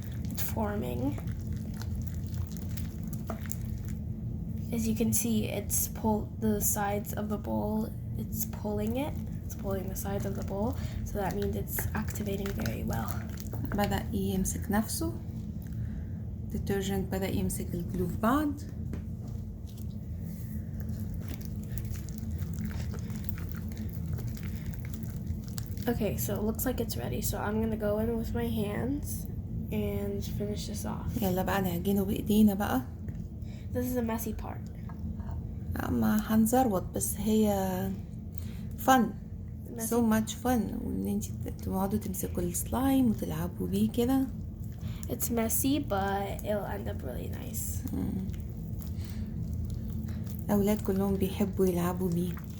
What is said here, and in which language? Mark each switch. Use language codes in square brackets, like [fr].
[en] It's forming. As you can see, it's the sides of the bowl. It's pulling it. It's pulling the sides of the bowl, so that means it's activating very well. [ar] بدأ يمسك نفسه. detergent بدأ يمسك الجلو في بعض. [en] Okay, so it looks like it's ready. So I'm gonna go in with my hands and finish this off. [ar] يلا بقى نعجنه بإيدينا بقى. [en] This is the messy part. [ar] ما هنزروط، بس هي fun. [en] Messy. so much fun. [ar] وان انتي تقعدوا تمسكوا السلايم وتلعبوا بيه كده. [en] It's messy, but it'll end up really nice. [ar] أولاد كلهم بيحبوا يلعبوا بيه.